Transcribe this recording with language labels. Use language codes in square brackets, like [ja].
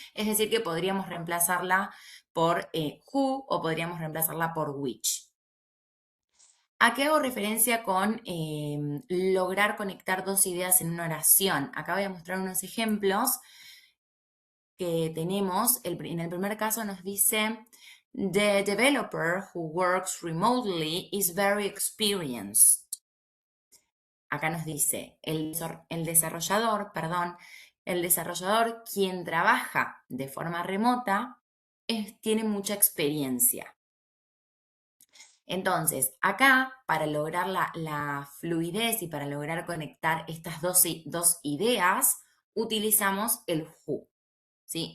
[es] Es decir, que podríamos reemplazarla por who o podríamos reemplazarla por which. ¿A qué hago referencia con lograr conectar dos ideas en una oración? Acá voy a mostrar unos ejemplos que tenemos. En el primer caso nos dice: [en] The developer who works remotely is very experienced. [es] Acá nos dice el desarrollador, perdón, el desarrollador quien trabaja de forma remota tiene mucha experiencia. Entonces, acá, para lograr la fluidez y para lograr conectar estas dos ideas, utilizamos el who, ¿sí?